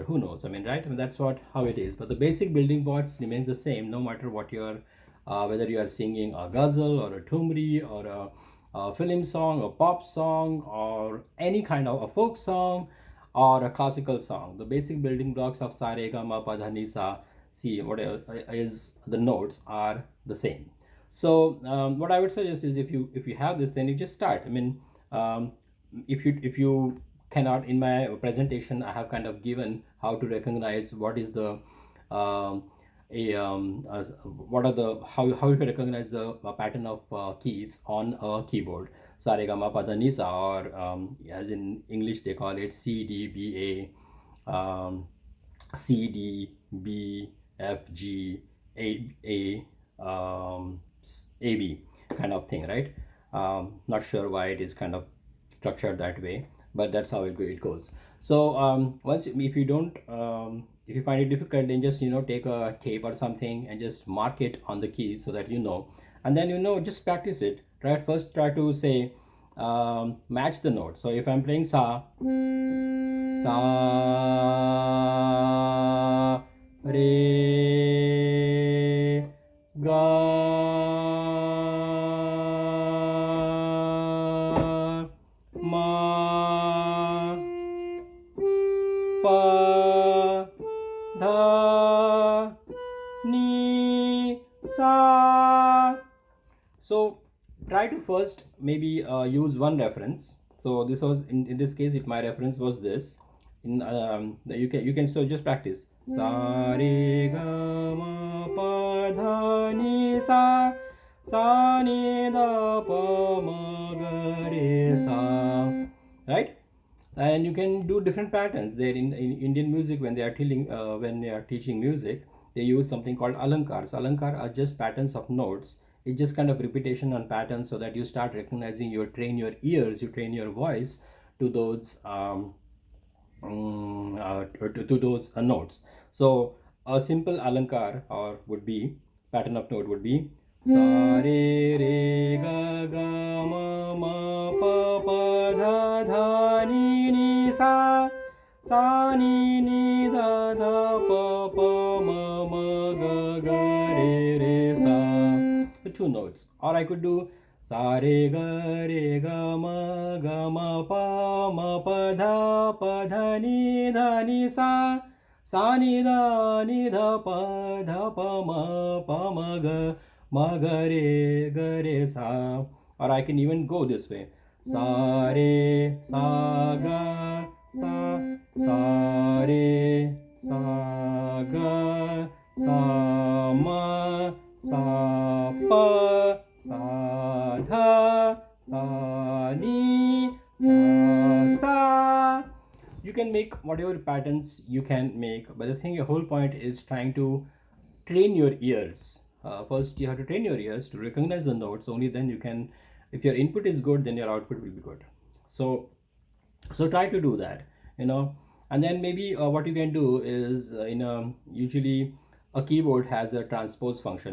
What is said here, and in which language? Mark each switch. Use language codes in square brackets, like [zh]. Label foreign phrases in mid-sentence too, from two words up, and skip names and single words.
[en] Who knows? Right? That's how it is. But the basic building blocks remain the same, no matter what you're whether you are singing a ghazal or a thumri or a film song, a pop song, or any kind of a folk song or a classical song. The basic building blocks of sa re ga ma pa dha ni sa si, whatever is the notes, are the same. So what I would suggest is, if you have this, then you just start. If you cannot, in my presentation I have kind of given how to recognize what is the what are the how you recognize the pattern of keys on a keyboard. Sa re ga ma pa dha ni sa, or as in English they call it C D B A, C D B F G A AB kind of thing, right? Not sure why it is kind of structured that way, but that's how it goes. So once, if you don't if you find it difficult, then just take a tape or something and just mark it on the keys so that and then just practice it. Try to say match the note. So if I'm playing sa, sa, re, ga, ma, pa, dha, ni, sa. So try to first maybe use one reference. So this was in this case, my reference was this. In you can so just practice sa re ga ma pa dha ni sa, sa ni da pa ma ga re sa, right? And you can do different patterns there in Indian music. When they are teaching music, they use something called alankars. Alankar are just patterns of notes. It's just kind of repetition on patterns, so that you start recognizing, you train your ears, you train your voice to those to those notes. So a simple alankar or would be pattern of note would be sa re re ga ga ma ma pa pa dha dha ni ni sa, sa ni ni da da pa pa ma ma ga ga re sa. The two notes. Or I could do sa re ga ma pa dha ni sa ni da pa ma ga re sa. Or I can even go this way. Sa re sa ga sa, sa re sa ga sa ma sa pa sa dha sa ni sa. You can make whatever patterns you can make, but the whole point is trying to train your ears. First, you have to train your ears to recognize the notes. Only then you can, if your input is good, then your output will be good. So try to do that, and then maybe what you can do is usually a keyboard has a transpose function.